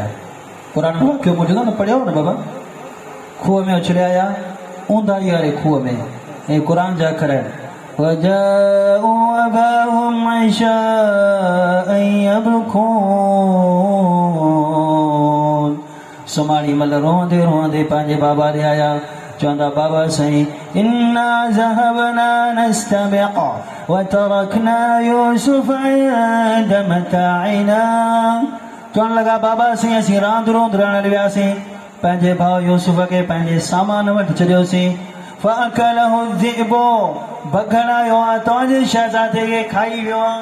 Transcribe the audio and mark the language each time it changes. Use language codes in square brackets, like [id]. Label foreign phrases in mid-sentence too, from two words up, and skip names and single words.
[sd] कुरान में वाक़ियो मौजूदु आहे न, पढ़ियो न बाबा? खूह में उछले आया, ऊंधाई वारे खूह में। ऐं कुरान जा अखर [ar] وجاءوا أباهم عشاء يبكون. [sd] सुमाड़ी मल रोंदे रोंदे पंहिंजे बाबा ॾे आया, चवंदा बाबा साईं [ar] إنا ذهبنا نستبق وتركنا يوسف عند متاعنا. [sd] चवण लॻा बाबा साईं असीं रांदि रोंद रहण वियासीं, पंहिंजे भाउ यूसुफ खे पंहिंजे सामान वटि छॾियोसीं। [ar] فأكله الذئب, [sd] बघड़ आयो आहे तव्हांजे शहज़ादे खे खाई वियो आहे।